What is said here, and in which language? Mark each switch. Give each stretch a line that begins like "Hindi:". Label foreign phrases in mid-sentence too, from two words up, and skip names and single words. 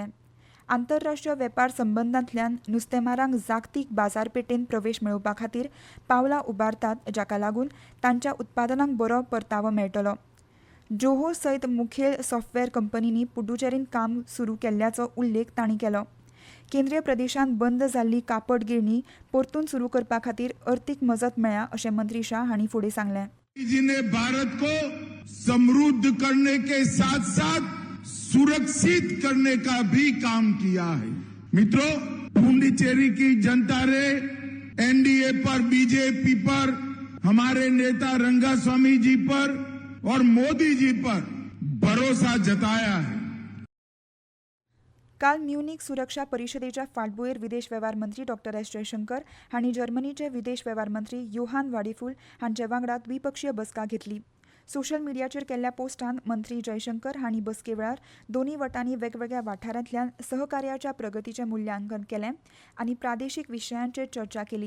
Konkani: आंतरराष्ट्रीय वेपार संबंदांतल्यान नुस्तेमारांक जागतीक बाजारपेठेंत प्रवेश मेळोवपा खातीर पावलां उबारतात, जाका लागून तांच्या उत्पादनांक बरो परतावो मेळटलो. जोहो सयत मुखेल सॉफ्टवॅर कंपनींनी पुड्डुचेरींत काम सुरू केल्ल्याचो उल्लेख तांणी केलो. केंद्रीय प्रदेशांत बंद जाल्ली कापड गिरणी परतून सुरू करपा खातीर अर्थीक मजत मेळ्ळ्या अशें मंत्री शाह हांणी फुडें सांगलें.
Hindi: भारत को समृद्ध करने के साथ साथ सुरक्षित करने का भी काम किया है. मित्रों, पुडुचेरी की जनता ने एनडीए पर, बीजेपी पर, हमारे नेता रंगास्वामी जी पर और मोदी जी पर भरोसा जताया है.
Konkani: काल म्युनिक सुरक्षा परिशदेच्या फाटभुंयेर विदेश वेव्हार मंत्री डॉ. एस. जयशंकर हांणी जर्मनीचे विदेश वेव्हार मंत्री योहान वाडेफूल हांचे वांगडा द्विपक्षीय बसका घेतली. सोशल मिडियाचेर केल्ल्या पोस्टांत मंत्री जयशंकर हांणी बसके वेळार दोनूय वटांनी वेगवेगळ्या वाठारांतल्यान सहकार्याच्या प्रगतीचें मुल्यांकन केलें आनी प्रादेशीक विशयांचेर चर्चा केली.